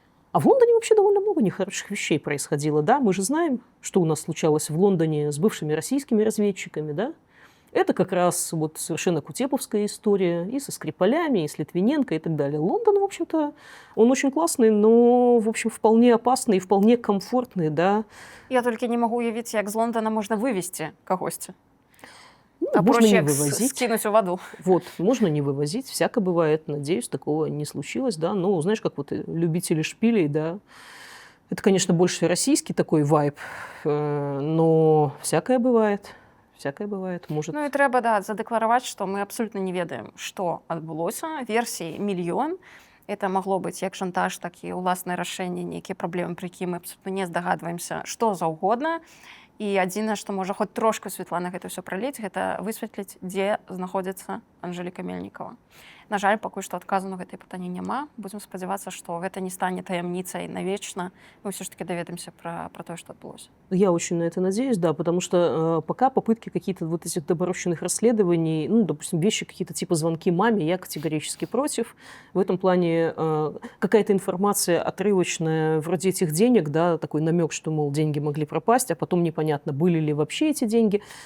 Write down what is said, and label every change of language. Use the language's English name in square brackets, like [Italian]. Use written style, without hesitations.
[Russian] А в Лондоне вообще довольно много нехороших вещей происходило, да? Мы же знаем, что у нас случалось в Лондоне с бывшими российскими разведчиками, да? Это как раз вот совершенно кутеповская история и со Скрипалями, и с Литвиненко и так далее. Лондон, в общем-то, он очень классный, но, в общем, вполне опасный и вполне комфортный, да. [Belarusian] Я толькі не магу уявіць, як з Лондона можна вывезці кагосьці. Ну, А [Russian] можно проще не [Belarusian] як [Russian] вывозить. скинуть у воду. Вот, можно не вывозить, всяко бывает. Надеюсь, такого не случилось, да. Но, знаешь, как вот любители шпилей, да, это, конечно, больше российский такой вайб, но всякое бывает. Всякое бывает, может. [Belarusian] Ну і трэба, да, задэклараваць, што мы абсолютна не ведаем, што адбылося. Версій мільён. Это магло быць як шантаж, так і ўласнае рашэнне, нейкія праблемы, пры якім мы абсолютна не здагадваемся, што заўгодна. І адзінае, што можа хоць трошку святла на гэта ўсё праліць, гэта высветліць, дзе знаходзіцца Анжэліка Мельнікава. На жаль, пакуль што адказу на гэтае пытанне няма. Будзем спадзявацца, што гэта не стане таямніцай навечна. Мы ўсё ж таки даведаемся про тое, што адбылося. [Russian] Я очень на это надеюсь, да, потому что пока попытки какие-то вот этих доборощенных расследований, ну, допустим, вещи какие-то типа звонки маме, я категорически против. В этом плане какая-то информация отрывочная, вроде этих денег, да, такой намек, что, мол, деньги могли пропасть, а потом непонятно, были ли вообще эти деньги.